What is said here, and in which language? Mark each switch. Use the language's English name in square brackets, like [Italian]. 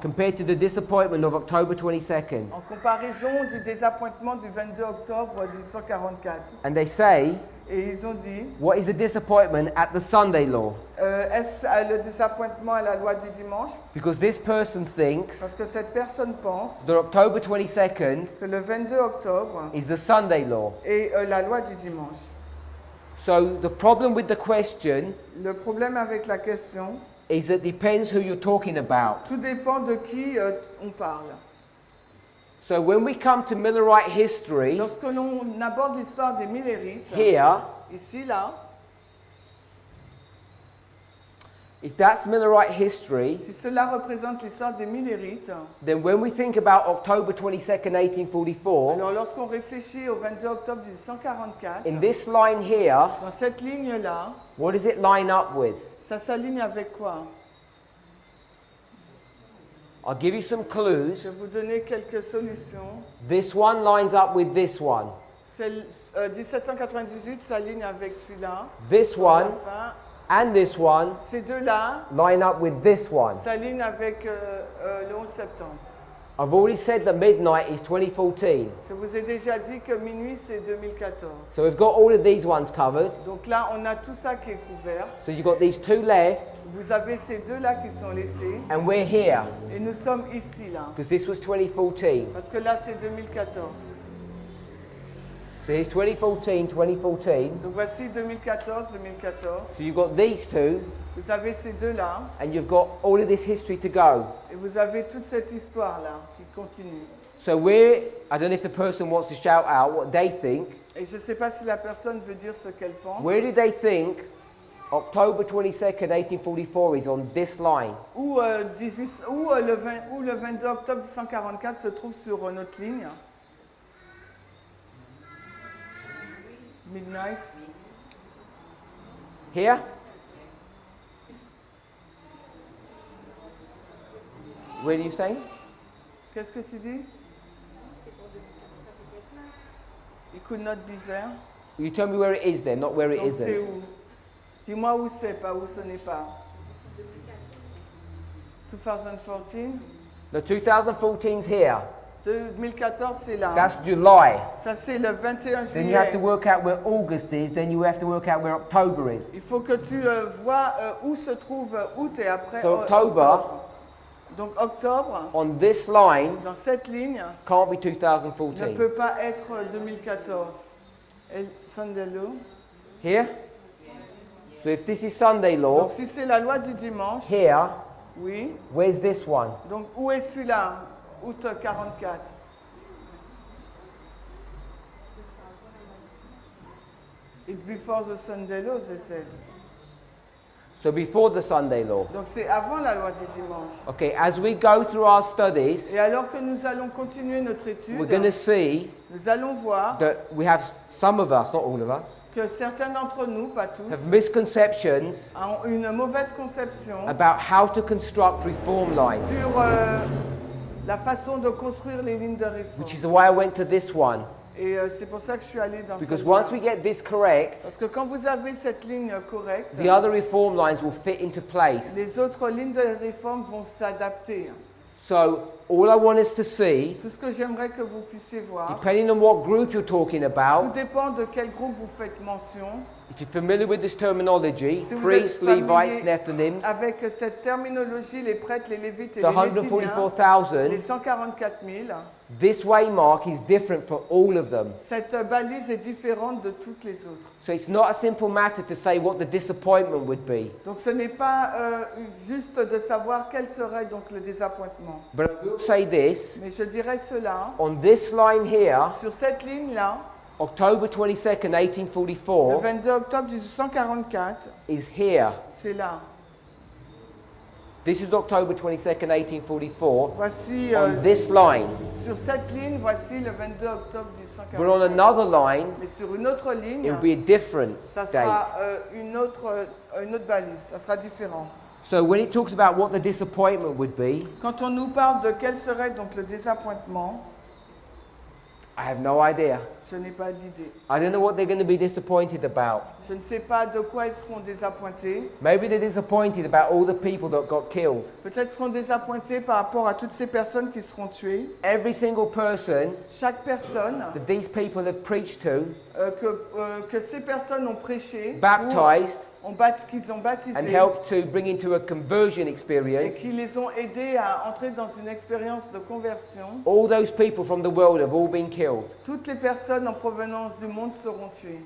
[English] compared to the disappointment of October 22nd? [French] en comparaison du désappointement du 22 octobre 1844? [English] And they say, [French] Et ils ont dit, [English] what is the disappointment at the Sunday law? [French] est-ce le désappointement à la loi du dimanche? [English] Because this person thinks [French] Parce que cette personne pense [English] that October 22nd [French] que le 22 octobre [English] is the Sunday law. [French] est la loi du dimanche. [English] So the problem with the question [French] Le problème avec la question, [English] is that it depends who you're talking about. [French] tout dépend de qui on parle. [English] So when we come to Millerite history, [French] Lorsque l'on aborde l'histoire des Millérites, [English] here, [French] ici, là, [English] if that's Millerite history, [French] si cela représente l'histoire des Millérites, [English] then when we think about October 22nd, 1844, [French] alors lorsqu'on réfléchit au 22 octobre 1844, [English] in this line here, [French] dans cette ligne-là, [English] what does it line up with? [French] ça s'aligne avec quoi? [English] I'll give you some [French] Je [English] clues. [French] vais vous donner quelques solutions. [English] This one lines up with this one. [French] 1798 s'aligne avec celui-là. [English] This one [French] Enfin, [English] and this one [French] ces deux-là [English] line up with this one. [French] s'alignent avec le 11 septembre. [English] I've already said that midnight is 2014. [French] Je vous ai déjà dit que minuit, c'est 2014. [English] So we've got all of these ones covered. [French] Donc là, on a tout ça qui est couvert. [English] So you've got these two left, [French] Vous avez ces deux-là qui sont laissés. [English] and we're here [French] Et nous sommes ici, là. [English] because this was 2014. [French] Parce que là, c'est 2014. [English] So here's 2014, 2014. [French] Donc voici 2014, 2014. [English] So you've got these two, [French] Vous avez ces deux-là. [English] and you've got all of this history to go. [French] Et vous avez toute cette histoire-là qui continue. [English] So we're, I don't know if the person wants to shout out what they think. [French] Et je ne sais pas si la personne veut dire ce qu'elle pense. [English] Where do they think October 22nd, 1844 is on this line? [French] Où le 22 octobre 1844 se trouve sur notre ligne. [English] Midnight. Here? Where do you say? [French] Qu'est-ce que tu dis? [English] It could not be there. You tell me where it is then, not where it [French] Donc c'est [English] isn't. [French] où? Dis-moi où c'est, pas où ce n'est pas. [English] 2014. The 2014's here. [French] 2014, c'est là. [English] That's July. [French] Ça, c'est le 21 [English] Then you have to [French] juillet. [English] work out where August is, then you have to work out where October is. [French] Il faut que tu vois où se trouve août et après [English] So October. [French] Donc octobre, [English] On this line [French] dans cette ligne, [English] can't be [French] ne [English] 2014. [French] peut pas être 2014. El [English] Sunday Law. Here? So if this is Sunday law, [French] Donc si c'est la loi du dimanche, [English] here, [French] oui. [English] where's this one? [French] Donc où est celui-là? Août 44. [English] It's before the Sunday law, they said. So before the Sunday law. [French] Donc c'est avant la loi du dimanche. [English] Okay, as we go through our studies, [French] Et alors que nous allons continuer notre étude, [English] we're going to see [French] nous allons voir [English] that we have some of us, not all of us, [French] que certains d'entre nous, pas tous, [English] have misconceptions [French] ont une mauvaise conception [English] about how to construct reform lines, [French] sur la façon de construire les lignes de réforme. [English] which is why I went to this one. [French] Et c'est pour ça que je suis allé dans [English] Because [French] cette [English] once we [French] ligne. [English] get this correct, [French] Parce que quand vous avez cette ligne correcte, [English] the other reform lines will fit into place. [French] les autres lignes de réforme vont s'adapter. [English] So all I want us to see, [French] Tout ce que j'aimerais que vous puissiez voir, [English] depending on what group you're talking [French] tout [English] about, [French] dépend de quel groupe vous faites mention. [English] if you're familiar with this terminology, [French] Si vous [English] priests, [French] êtes [English] Levites, Nethinims, [French] avec cette terminologie, les prêtres, les lévites et [English] the [French] les létiniens, [English] 144,000, [French] les 144 000, [English] this waymark is different for all of them. [French] cette balise est différente de toutes les autres. [English] So it's not a simple matter to say what the disappointment would be. [French] Donc ce n'est pas juste de savoir quel serait donc le désappointement. [English] But I will say this, [French] Mais je dirais cela, [English] on this line here, [French] sur cette ligne-là, [English] October 22nd, [French] le [English] 1844, [French] 22 octobre 1844, [English] is here. [French] c'est là. [English] This is October 22nd, 1844, [French] Voici, [English] on this line. [French] sur cette ligne, voici le 22 octobre [English] But on [French] 1844. [English] another line, [French] Mais sur une autre ligne, [English] it will be a different [French] ça [English] date. [French] sera une autre balise, ça sera différent. [English] So when it talks about what the disappointment would be, [French] Quand on nous parle de quel serait donc le désappointement, [English] I have no idea. [French] je n'ai pas d'idée. [English] I don't know what they're going to be disappointed about. [French] Je ne sais pas de quoi ils seront désappointés. [English] Maybe they're disappointed about all the people that got killed. [French] Peut-être seront désappointés par rapport à toutes ces personnes qui seront tuées. [English] Every single person [French] Chaque personne [English] that these people have preached to, [French] que ces personnes ont prêché, [English] baptized, [French] qu'ils ont [English] and [French] baptisé [English] helped to bring into a conversion [French] et [English] experience, [French] qui les ont aidés à entrer dans une expérience de conversion, [English] all those people from the world have all been killed. [French] toutes les personnes en provenance du monde seront tuées